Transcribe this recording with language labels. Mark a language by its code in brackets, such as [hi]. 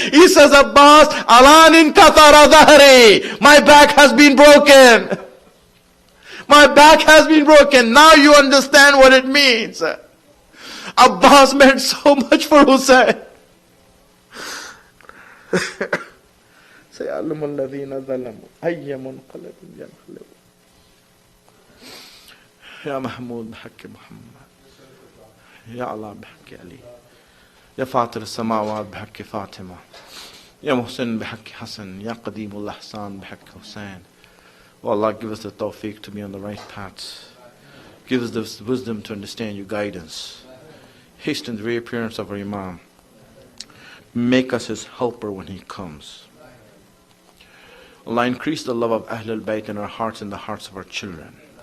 [en] He says, [ar] Abbas, Alanin kathara dhahri. [en] My back has been broken. My back has been broken. Now you understand what it means. Abbas meant so much for Hussein. [ar] سيعلم الذين ظلموا أي منقلب ينقلبون يا محمود بحق محمد يا الله بحق علي يا فاطر السماوات بحق فاطمة يا محسن بحق حسن يا قديم الإحسان بحق حسين. [en] Oh Allah, give us the tawfiq to be on the right path. Give us the wisdom to understand your guidance. Hasten the reappearance of our Imam. Make us his helper when he comes. Allah, increase the love of Ahlul Bayt in our hearts and the hearts of our children.